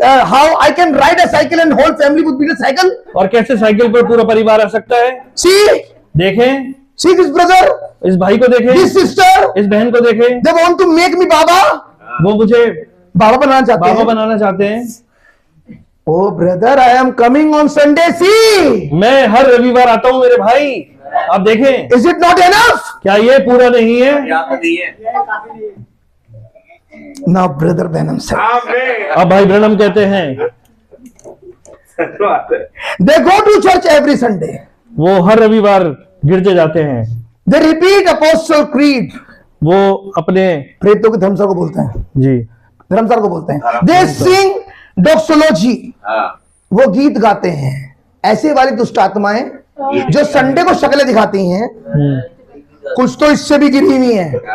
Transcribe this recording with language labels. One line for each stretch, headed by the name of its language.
English: How I can ride a cycle and whole family would be in a cycle?
Hindi: और कैसे cycle पर पूरा परिवार आ सकता है?
English: See
Hindi: देखें,
English: this brother,
Hindi: इस भाई को देखें,
English: this sister.
Hindi: इस बहन को देखें।
English: They want to make me Baba.
Hindi: वो मुझे बाबा बनाना चाहते बाबा हैं। बनाना चाहते हैं।
English: Oh brother, I am coming on Sunday. See,
Hindi: मैं हर रविवार आता हूँ मेरे भाई, आप देखें।
English: is it not enough?
Hindi: क्या ये पूरा नहीं है? यहाँ तो नहीं है। यह काफी नहीं है।
English: Now brother Benham said,
Hindi: आमीन। अब भाई ब्रनम कहते हैं सच बात है।
English: they go to church every Sunday.
Hindi: वो हर रविवार गिरजे जाते हैं।
English: They repeat Apostle Creed.
Hindi: वो अपने प्रेतों के धर्मसार को बोलते हैं, जी धर्मसार को बोलते हैं।
English: They sing doxology.
Hindi: वो गीत गाते हैं। ऐसे वाली दुष्ट आत्माएं जो संडे को शक्लें दिखाती हैं, कुछ तो इससे भी गिरी हुई हैं।